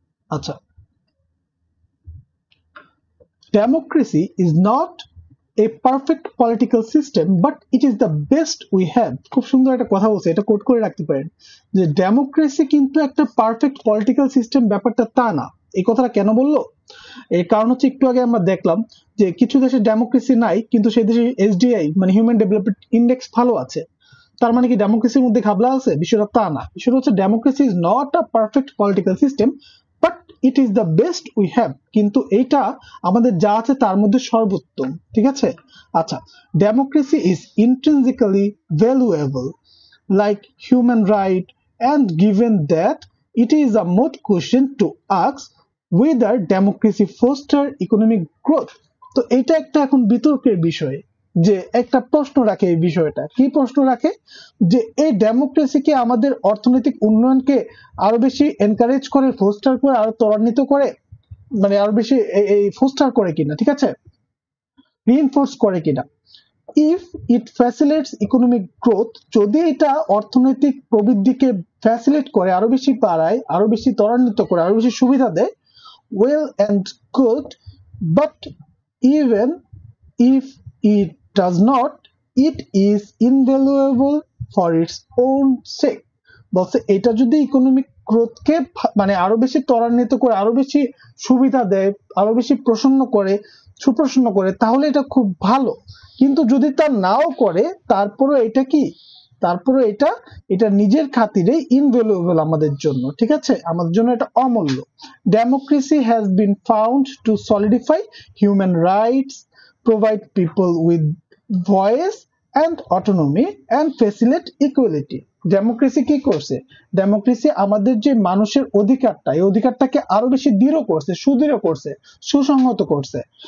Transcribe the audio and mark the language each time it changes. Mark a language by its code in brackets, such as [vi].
[en] আচ্ছা, democracy is not a perfect political system but it is the best we have। [bn] খুব সুন্দর একটা কথা বলছে, এটা কোট করে রাখতে পারেন যে ডেমোক্রেসি কিন্তু একটা পারফেক্ট পলিটিক্যাল সিস্টেম, ব্যাপারটা তা না। এই কথাটা কেন বললো? এর কারণ হচ্ছে একটু আগে আমরা দেখলাম যে কিছু দেশে ডেমোক্রেসি নাই কিন্তু সেই দেশে এসডিআই মানে হিউম্যান ডেভেলপমেন্ট ইন্ডেক্স ভালো আছে, তার মানে কি ডেমোক্রেসির মধ্যে ঘাবলা আছে? বিষয়টা তা না। বিষয়টা হচ্ছে [en] democracy is not a perfect political system but it is the best we have, [bn] কিন্তু এইটা আমাদের যা আছে তার মধ্যে সর্বোত্তম, ঠিক আছে। [en] আচ্ছা, democracy is intrinsically valuable like human right and given that it is a moot question to ask whether democracy foster economic growth। [bn] তো এটা একটা এখন বিতর্কের বিষয় যে একটা প্রশ্ন রাখে, এই বিষয়টা কি প্রশ্ন রাখে যে এই ডেমোক্রেসি কি আমাদের অর্থনৈতিক উন্নয়নকে আরো বেশি এনকারেজ করে, ফোস্টার করে, আরো ত্বরান্বিত করে, মানে আরো বেশি এই ফোস্টার করে কিনা, ঠিক আছে, রিইনফোর্স করে কিনা। [en] if it facilitates economic growth, [bn] যদি এটা অর্থনৈতিক প্রবৃদ্ধিকে ফ্যাসিলিটেট করে, আরো বেশি বাড়ায়, আরো বেশি ত্বরান্বিত করে, আরো বেশি সুবিধা দেয়, [en] well and good, but even if it does not, it is invaluable for its own sake। [bn] বলছে এটা যদি ইকোনমিক গ্রোথকে মানে আরো বেশি ত্বরান্বিত করে, আরো বেশি সুবিধা দেয়, আরো বেশি প্রসন্ন করে, সুপ্রসন্ন করে, তাহলে এটা খুব ভালো। কিন্তু যদি তা নাও করে, তারপরে এটা কি, তারপরে এটা এটা নিজের খাতিরে ইনভ্যালুয়েবল আমাদের জন্য, ঠিক আছে, আমাদের জন্য এটা অমূল্য। [en] Democracy has been found to solidify human rights, provide people with voice and autonomy and facilitate equality. [bn] Democracy কি করছে? ডেমোক্রেসি আমাদের যে মানুষের অধিকারটা, এই অধিকারটাকে আরো বেশি দৃঢ় করছে, সুদৃঢ় করছে, সুসংহত করছে।